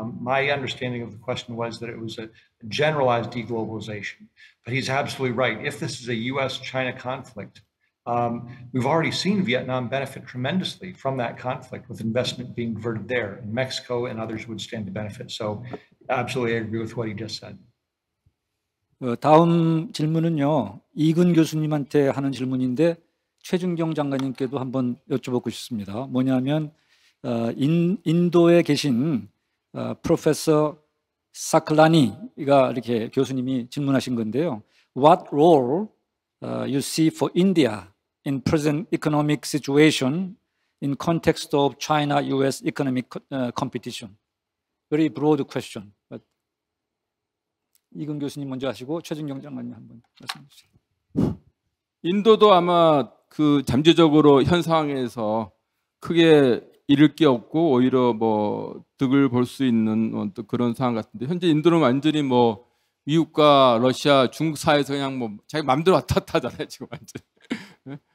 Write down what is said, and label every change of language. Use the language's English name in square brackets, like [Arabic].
[English] My understanding of the question was that it was a generalized deglobalization, but he's absolutely right. If this is a US-China conflict, we've already seen Vietnam benefit tremendously from that conflict, with investment being diverted there, and Mexico and others would stand to benefit. So absolutely I agree with what he just said. [Korean] 다음 질문은요, 이근 교수님한테 하는 질문인데 최준경 장관님께도 한번 여쭤보고 싶습니다. 뭐냐면 인도에 계신 프로페서 사클라니가 이렇게 교수님이 질문하신 건데요. [English] What role you see for India in present economic situation in context of China-US economic competition? Very broad question. [Korean] But 이근 교수님 먼저 하시고 최준경 장관님 한번 말씀해 주세요. 인도도 아마 그 잠재적으로 현 상황에서 크게 잃을 게 없고 오히려 뭐 득을 볼 수 있는 그런 상황 같은데, 현재 인도는 완전히 뭐 미국과 러시아, 중국 사이에서 그냥 뭐 자기 마음대로 왔다 갔다 하잖아요 지금 완전.